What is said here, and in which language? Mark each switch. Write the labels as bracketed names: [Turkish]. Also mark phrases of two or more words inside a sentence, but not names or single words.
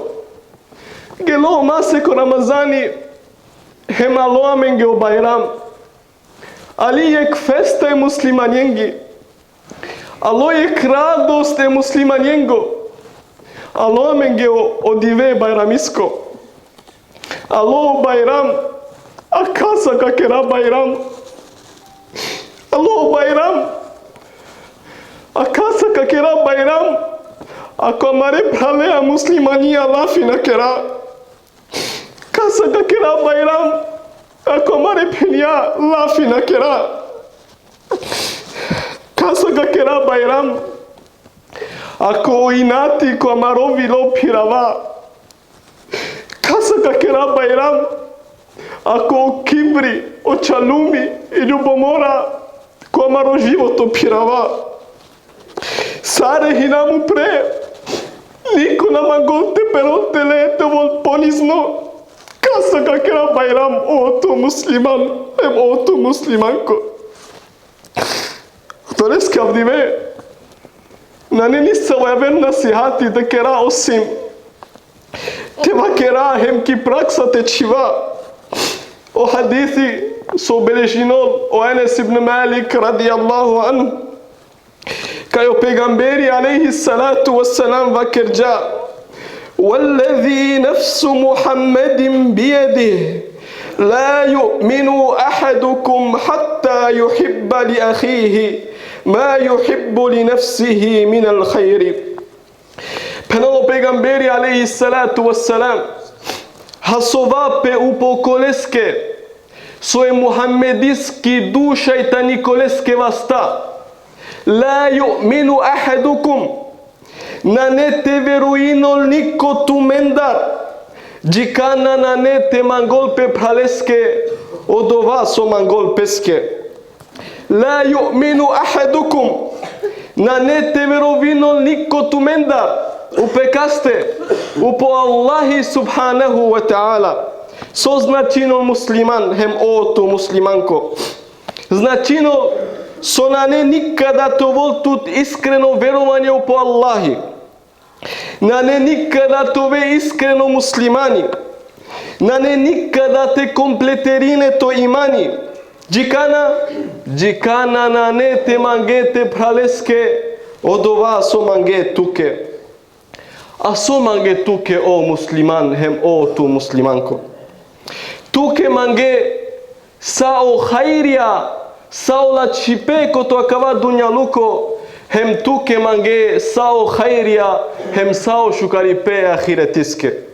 [Romany] Гело масек Рамазани хемало аменге о байрам. Али ек феста е муслиманјенги. Ало ек радост е муслиманјенго. Ало аменге о диве байрамиско. Ало байрам. А каса какера байрам. Ало байрам. А каса какера байрам. Ако амаре пралеа муслиманија лафи на кера. Каса какера байрам. Ако амаре пенија лафи на кера. Каса какера байрам. Ако инати ко амарови ло пирава. Каса какера байрам. Ако кибри, очалуми и љубомора, ко амаро живото пирава. Саре хинаму пре, нико на манготе пероте лете вол понизно. Каса какера байрам, ото муслиман, ото муслиманко. Торес кавдиве, на не ниса вајавен насихати да кера осим. Тева кера хем ки пракса те чива. O hadithi so belešinol o Enes ibn Malik [Arabic] رضي الله عن. [Romany] Kaj o pegamberi [Arabic] عليه الصلاة والسلام [Romany] vakerđa. [Arabic] والذي نفس محمد بيده لا يؤمن أحدكم حتى يحب لأخيه ما يحب لنفسه من الخير. [Romany] Penalo pegamberi [Arabic] عليه الصلاة والسلام [Romany] Hasovapе upokoleske, soe muhammediski duša i ta nikoleske vasta. [Arabic] لا يؤمن أحدكم, [Romany] na nete veruinol niko tu mendar, džikana na nete mangolpe praleske, odova so mangolpeske. [Arabic] لا يؤمن أحدكم, [Romany] na nete verovinol niko tu mendar, Упекасте, упо [Arabic] الله سبحانه وتعالى. [Romany] Со значино муслиман, хем ото муслиманко. Значино, со на не никада тоа тут искрено верување упо Аллахи. На не никада тоа искрено муслимани. На не никада те комплетерине то имани. Джикана на не те мангете пралеске, одова со манге туке. А со манге туке о муслиман, хем о ту муслиманко. Туке манге сао хайрия, сао ла чипе кото акава дунјалуко, хем туке манге сао хайрия, хем сао шукарипе ахиретиске.